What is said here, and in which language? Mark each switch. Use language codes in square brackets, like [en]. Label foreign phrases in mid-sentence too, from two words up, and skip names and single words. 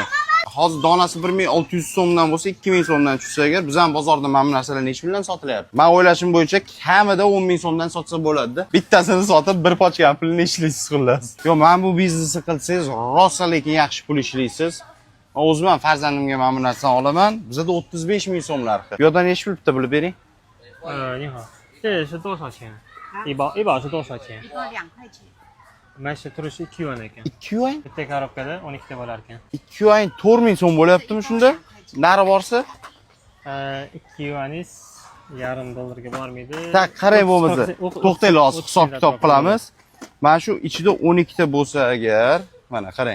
[uz] Hozir donasi 1600 so'mdan bo'lsa 2000 so'mdan tushsa agar, biz ham bozorda mana bu narsalar nech puldan sotilyapti? Men o'ylashim bo'yicha kamida 10 ming so'mdan sotsa bo'ladi-da. Bittasini sotib bir pochka pulni ishlaysiz xullas. Yo, men bu biznesni qilsangiz, rosa lekin yaxshi pul ishlaysiz. O'zim ham farzandimga mana bu narsani olaman. Bizda 35 ming so'm narxi. Bu yerda nech pul bitta bilib bering? [zh] 你好，这是多少钱？一包是多少钱？一包2块钱。 [uz] Mana shu turishi 2 yuan ekan. 2 yuan? Bitta korobkada 12 ta bo'lar ekan. 2 yuan 4000 so'm bo'lyaptimi shunda? Nari borsa? 2 yuanis yarim dollarga bormaydi. Tak, qarang bo'lmasa. To'xtaylik, hozir hisob kitob qilamiz. Mana shu ichida 12 ta bo'lsa agar, mana qarang.